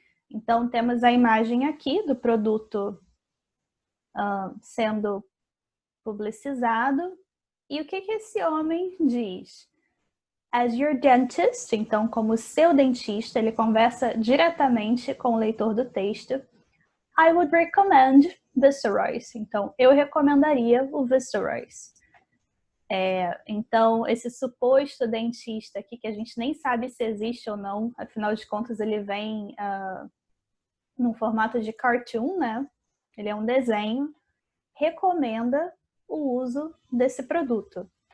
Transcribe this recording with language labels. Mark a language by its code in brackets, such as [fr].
[pt] Então, temos a imagem aqui do produto sendo publicizado. E o que esse homem diz? [en] As your dentist, [pt] então como seu dentista, ele conversa diretamente com o leitor do texto. [en] I would recommend Viceroy's. [pt] Então, eu recomendaria o Viceroy's. Então, esse suposto dentista aqui, que a gente nem sabe se existe ou não, afinal de contas ele vem num formato de cartoon, né? Ele é um desenho, recomenda o uso desse produto.